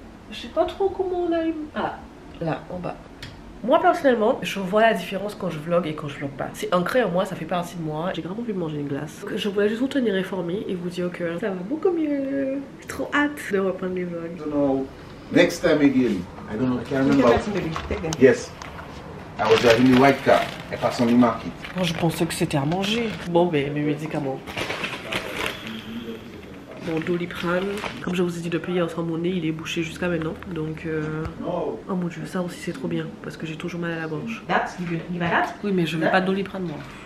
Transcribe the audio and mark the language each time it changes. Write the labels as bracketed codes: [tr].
[fr] Je sais pas trop comment on a eu... Ah, là, en bas. Moi, personnellement, je vois la différence quand je vlog et quand je vlog pas. C'est ancré en moi, ça fait partie de moi. J'ai vraiment envie de manger une glace. Donc, je voulais juste vous tenir informé et vous dire que ça va beaucoup mieux. J'ai trop hâte de reprendre les vlogs. [en] I don't know. Next time again, I don't know, I can't remember. Yes. I was driving the white car. I passed on the market. [fr] Bon, je pensais que c'était à manger. Bon, ben, mes médicaments. Bon, Doliprane, comme je vous ai dit depuis hier soir, mon nez il est bouché jusqu'à maintenant. Donc, oh mon dieu, ça aussi c'est trop bien parce que j'ai toujours mal à la gorge. Oui, mais je veux pas de Doliprane moi.